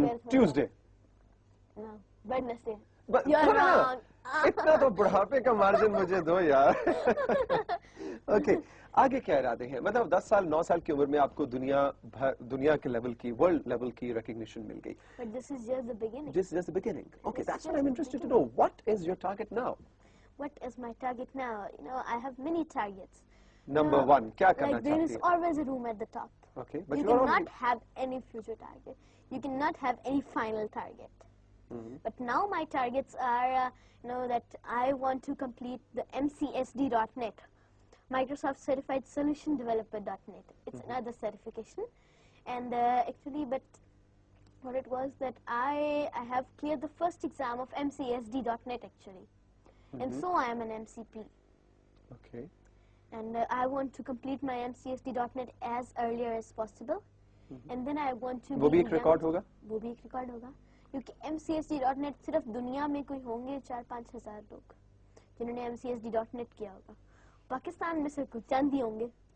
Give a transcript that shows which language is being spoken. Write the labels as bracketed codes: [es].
[en] Tuesday. Wednesday. [ur] اتنا تو بڑھاپے کا مارجن مجھے دو یار. اوکے, آگے کیا ارادے ہیں؟ مطلب 10 سال 9 سال کی عمر میں آپ کو دنیا کے لیول کی, ورلڈ لیول کی ریکگنیشن مل گئی. [en] But this is just the beginning. This is just the beginning. Okay, that's what I'm interested to know. What is your target now? What is my target now? I have many targets. [ur] Number 1, کیا کرنا چاہتی ہیں؟ [en] There is always a room at the top. Okay, but you cannot have any future target. You cannot have any final target. But now my targets are, that I want to complete the MCSD.net, Microsoft Certified Solution Developer.net. It's another certification. And actually, but what it was that I have cleared the first exam of MCSD.net actually. And so I am an MCP. Okay. And I want to complete my MCSD.net as earlier as possible. And then I want to [ur] وہ بھی ایک record ہوگا؟ وہ بھی ایک record ہوگا, کیونکہ MCSD.net صرف دنیا میں کوئی ہوں گے 4-5 ہزار لوگ جنہوں نے MCSD.net کیا ہوگا. پاکستان میں صرف کچھ چند ہی ہوں گے.